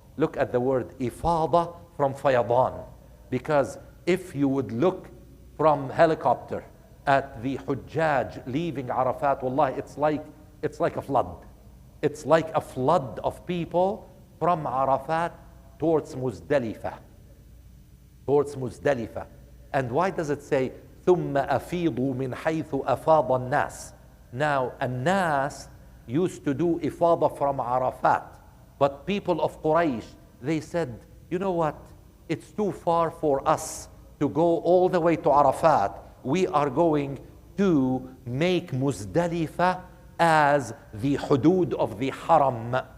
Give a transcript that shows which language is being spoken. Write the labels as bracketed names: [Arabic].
[English] Look at the word ifada from fayadan. Because if you would look from helicopter at the Hujjaj leaving Arafat, wallahi, it's like a flood. It's like a flood of people from Arafat towards Muzdalifah. Towards Muzdalifah. And why does it say, [Arabic] ثُمَّ أَفِيضُوا مِنْ حَيْثُ أَفَاضَ النَّاسِ? [English] Now, الناس used to do ifada from Arafat. But people of Quraysh, they said, you know what? It's too far for us to go all the way to Arafat. We are going to make Muzdalifah as the hudud of the haram.